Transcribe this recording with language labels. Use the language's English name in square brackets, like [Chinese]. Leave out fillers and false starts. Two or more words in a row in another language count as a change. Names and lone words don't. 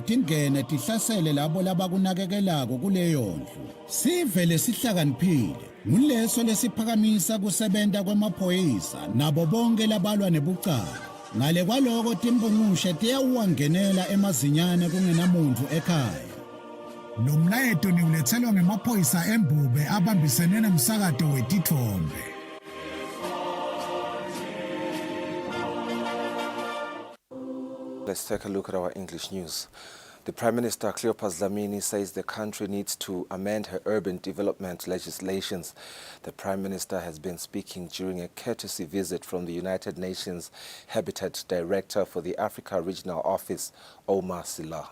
[Swati] tingene tihlasele labo labakunakekelako kuleyo ndlu sive lesihlakaniphile nguleso lesiphakamisa kusebenta kwemaphoyisa nabo bonke labalwa nebucala ngale kwaloko timbungushe tiyawuwangenela emazinyane kungenamuntu ekhaya lo mlayeto niulethelwa ngemaphoyisa embube abambisene nomsakato wetithombe. [English] Let's take a look at our English news. The Prime Minister, Cleopas Dlamini, says the country needs to amend her urban development legislations. The Prime Minister has been speaking during a courtesy visit from the United Nations Habitat Director for the Africa Regional Office, Omar Sila.